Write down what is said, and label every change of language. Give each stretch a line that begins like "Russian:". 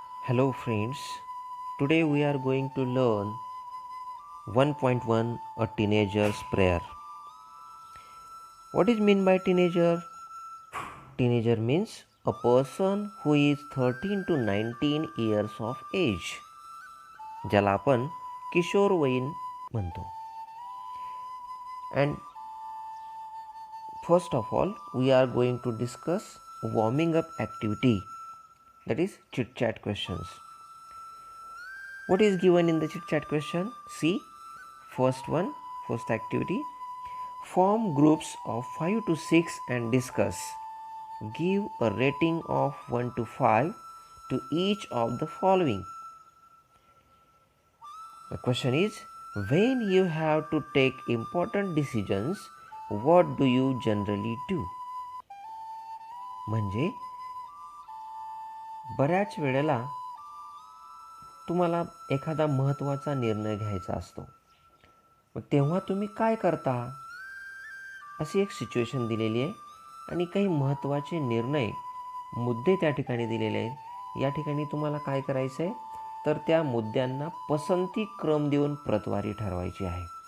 English: Hello friends, today we are going to learn 1.1 a teenager's prayer. What is mean by teenager? Teenager means a person who is 13 to 19 years of age.
Marathi: ज्याला आपण किशोरवयीन म्हणतो.
English: And first of all, we are going to discuss warming up activity, that is chit chat questions. What is given in the chit chat question? See, first activity. Form groups of 5 to 6 and discuss. Give a rating of 1 to 5 to each of the following. The question is, when you have to take important decisions, what do you generally do?
Marathi: म्हणजे बऱ्याच वेळेला तुम्हाला एखादा महत्त्वाचा निर्णय घ्यायचा असतो, मग तेव्हा तुम्ही काय करता? अशी एक सिच्युएशन दिलेली आहे आणि काही महत्त्वाचे निर्णय मुद्दे त्या ठिकाणी दिलेले आहेत. या ठिकाणी तुम्हाला काय करायचं आहे, तर त्या मुद्द्यांना पसंती क्रम देऊन प्रतवारी ठरवायची आहे.